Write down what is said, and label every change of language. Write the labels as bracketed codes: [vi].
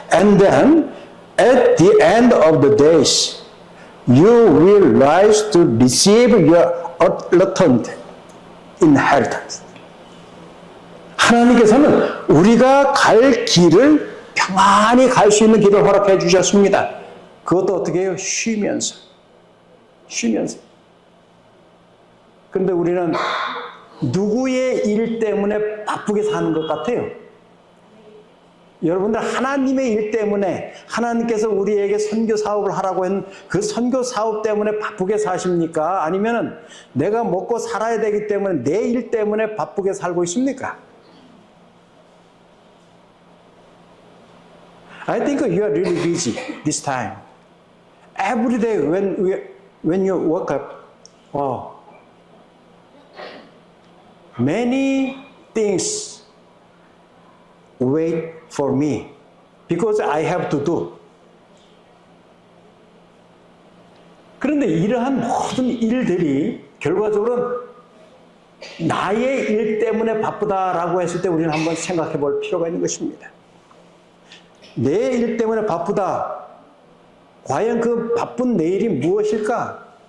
[en] And then, at the end of the days, you will rise to receive your allotted inheritance. [ko] 하나님께서는 우리가 갈 길을 평안히 갈 수 있는 길을 허락해 주셨습니다. 그것도 어떻게 해요? 쉬면서. 쉬면서. 그런데 우리는 누구의 일 때문에 바쁘게 사는 것 같아요? 여러분들 하나님의 일 때문에 하나님께서 우리에게 선교 사업을 하라고 했는 그 선교 사업 때문에 바쁘게 사십니까? 아니면 내가 먹고 살아야 되기 때문에 내 일 때문에 바쁘게 살고 있습니까? [en] I think you are really busy this time. Every day when you wake up, many things wait for me. because I have to do. [ko] 그런데 이러한 모든 일들이 결과적으로 나의 일 때문에 바쁘다라고 했을 때 우리는 한번 생각해 볼 필요가 있는 것입니다. 내 일 때문에 바쁘다. 과연 그 바쁜 내 일이 무엇일까?